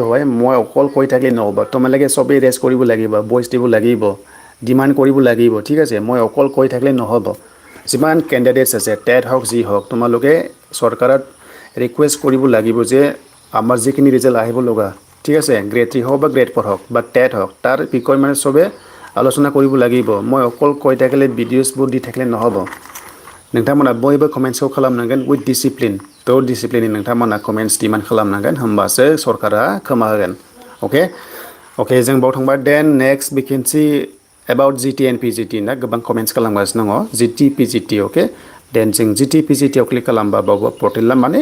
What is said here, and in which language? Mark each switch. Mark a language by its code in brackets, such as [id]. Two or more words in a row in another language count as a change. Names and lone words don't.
[as] হয় মই অকল কৈ থাকিলে নহ'ব তোমালোকে সবেই ৰেজ কৰিব লাগিব ভইচ দিব লাগিব ডিমাণ্ড কৰিব লাগিব ঠিক আছে মই অকল কৈ থাকিলে নহ'ব যিমান কেণ্ডিডেটছ আছে টেট হওক যি হওক তোমালোকে চৰকাৰত ৰিকুৱেষ্ট কৰিব লাগিব যে আমাৰ যিখিনি ৰিজাল্ট আহিব লগা ঠিক আছে গ্ৰেড 3 হওক বা গ্ৰেড 4 হওক বা টেট হওক তাৰ বিষয়ে মানে সবে আলোচনা কৰিব লাগিব মই অকল কৈ থাকিলে ভিডিঅ'ছবোৰ দি থাকিলে নহ'ব [brx] नोंथांमोना बयबो कमेन्ट्सखौ खालामनांगोन विथ डिसिप्लिन थ' डिसिप्लिननि नोंथांमोना कमेन्ट्स डिमान्ड खालामनांगोन होमबासो सरकारा खोमा होगोन अके अके जों बाव थांबा देन [en] next vacancy about GT and PGT [brx] ना गोबां कमेन्ट्स खालामगासिनो दङ जिटि पिजिटि अके देन जों जिटि पिजिटिआव क्लिक खालामबा बावबो पर्टेला माने